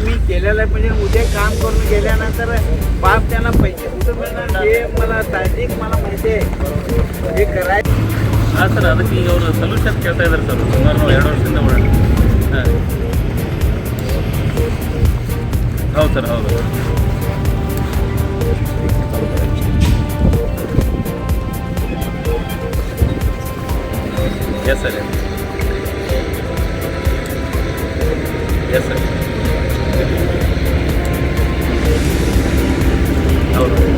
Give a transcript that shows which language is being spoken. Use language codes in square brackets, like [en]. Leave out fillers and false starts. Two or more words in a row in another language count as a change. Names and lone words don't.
[mr] केलेलं आहे, म्हणजे उद्या काम करून गेल्यानंतर बाप त्यांना पैसे कुठं मिळणार हे मला तार्किक मला माहिती आहे. हे करायचं [kn] ಹಾಂ ಸರ್, ಅದಕ್ಕೆ ಈಗ ಅವರು ಸೊಲ್ಯೂಷನ್ ಕೇಳ್ತಾ ಇದ್ದಾರೆ ಸರ್, ಸುಮಾರು 2 ವರ್ಷದಿಂದ ಓಡಾಡಿ. ಹಾಂ ಹೌದು ಸರ್, ಹೌದು. ಎಸ್ ಸರ್, ಎಸ್ ಸರ್, ಹೌದು.